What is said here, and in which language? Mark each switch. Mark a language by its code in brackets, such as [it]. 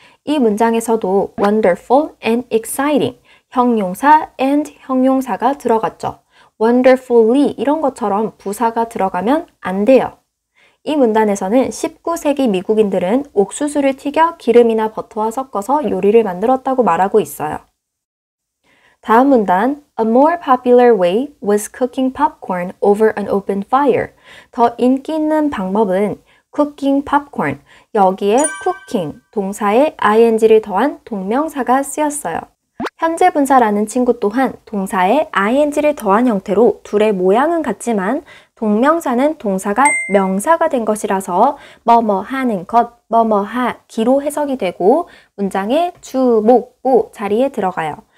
[ko] 이 문장에서도 wonderful and exciting, 형용사 and 형용사가 들어갔죠. wonderfully 이런 것처럼 부사가 들어가면 안 돼요. 이 문단에서는 19세기 미국인들은 옥수수를 튀겨 기름이나 버터와 섞어서 요리를 만들었다고 말하고 있어요. [en] 다음 문단, A more popular way was cooking popcorn over an open fire. [ko] 더 인기 있는 방법은 cooking popcorn, 여기에 cooking, 동사에 ing를 더한 동명사가 쓰였어요. 현재 분사라는 친구 또한 동사에 ing를 더한 형태로 둘의 모양은 같지만 동명사는 동사가 명사가 된 것이라서 뭐뭐 하는 것, 뭐뭐 하기로 해석이 되고 문장의 주, 목, 보 자리에 들어가요.